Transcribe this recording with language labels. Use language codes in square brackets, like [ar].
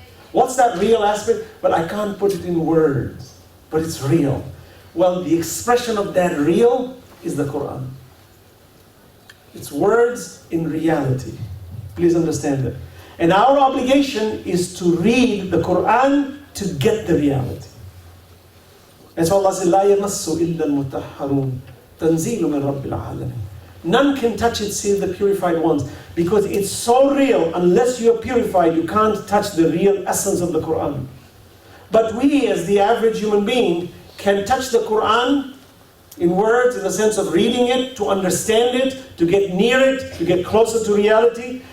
[en] What's that real aspect? But I can't put it in words. But it's real. Well, the expression of that real is the Quran. It's words in reality. Please understand that. And our obligation is to read the Quran to get the reality. And so Allah says, [ar] لا يمس إلا المطهرون تنزيل من رب العالمين. [en] None can touch it save the purified ones. Because it's so real, unless you're purified, you can't touch the real essence of the Quran. But we, as the average human being, can touch the Quran in words, in the sense of reading it, to understand it, to get near it, to get closer to reality.